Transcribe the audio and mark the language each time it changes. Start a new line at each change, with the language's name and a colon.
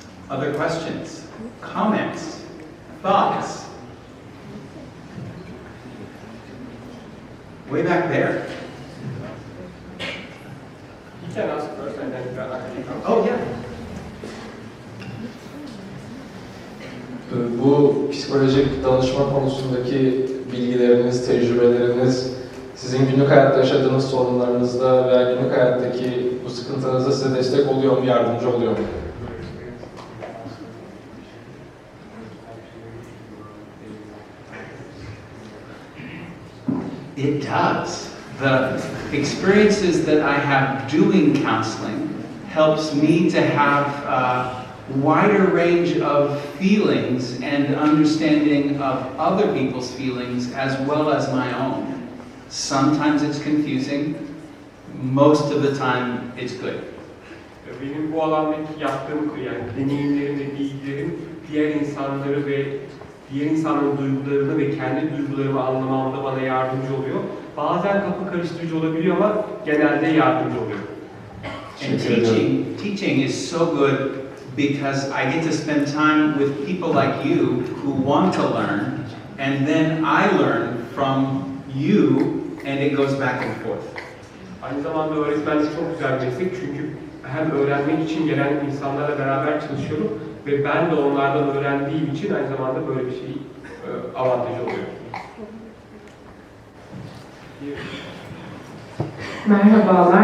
English: Other questions, comments, thoughts? Way back there. You can ask first and then I can come. Oh, yeah.
Turkish: Bu psikolojik danışma konusundaki bilgileriniz, tecrübeleriniz, sizin günlük hayatta yaşadığınız sorunlarınızda veya günlük hayattaki bu sıkıntınızda size destek oluyor mu, yardımcı oluyor mu?
English: It does. The experiences that I have doing counseling helps me to have a wider range of feelings and understanding of other people's feelings as well as my own. Sometimes it's confusing, most of the time it's good.
Turkish: Benim bu alandaki yaptığım yani deneyimlerim ve bilgilerim diğer insanları ve diğer insanların duygularını ve kendi duygularımı anlamamda bana yardımcı oluyor. Bazen kapı karıştırıcı olabiliyor ama genelde yardımcı oluyor.
English: And teaching is so good because I get to spend time with people like you who want to learn, and then I learn from you, and it goes back and forth.
Turkish: Aynı zamanda öğretmenlik çok güzel bir meslek çünkü hem öğrenmek için gelen insanlarla beraber çalışıyorum ve ben de onlardan öğrendiğim için aynı zamanda böyle bir şey avantajı oluyor. Merhabalar.